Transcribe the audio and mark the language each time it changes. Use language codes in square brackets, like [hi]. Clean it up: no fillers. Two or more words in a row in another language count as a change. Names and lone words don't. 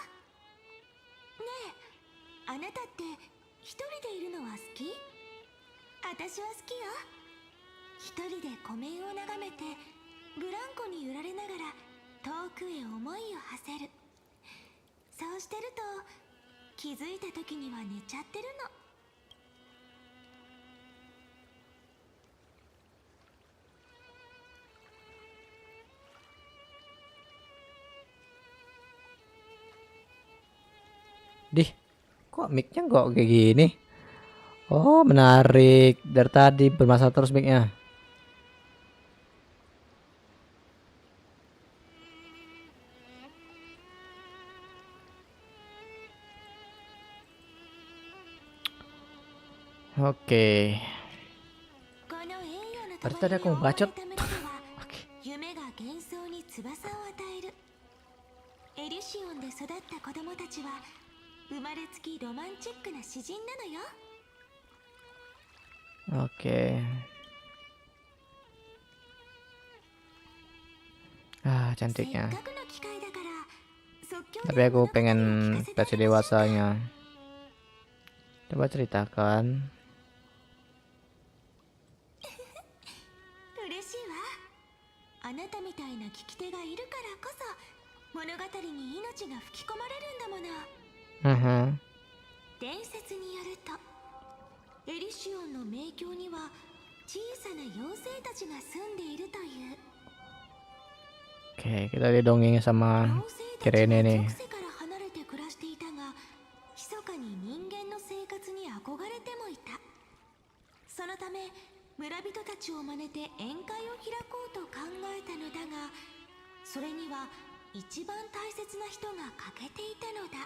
[ja] ねえ、あなたって一人でいるのは好き？私は好きよ。一人で湖面を眺めてブランコに揺られながら遠くへ思いを馳せる。そうしてると気づいた時には寝ちゃってるの。 [id] Dih, kok mic-nya kok kayak gini? Oh, menarik. Dari tadi bermasalah terus mic-nya. Oke. Dari tadi aku bacot. Oke. [ja] 夢が幻想に翼を与える。エリシオンで育った子供たちは生まれつきロマンチックな詩人なのよ。 [id] Oke. Ah, cantiknya. Tapi aku pengen versi dewasanya. Coba ceritakan. [ja] 嬉しいわ。あなたみたいな聞き手がいるからこそ物語に命が吹き込まれるんだもの。伝説によると、エリシオンの冥境には小さな妖精たちが住んでいるという。 [id] Oke, kita didongeng sama Kirene nih. [ja] 世から離れて暮らしていたが、密かに人間の生活に憧れてもいた。そのため村人たちを真似て宴会を開こうと考えたのだが、それには一番大切な人が欠けていたのだ。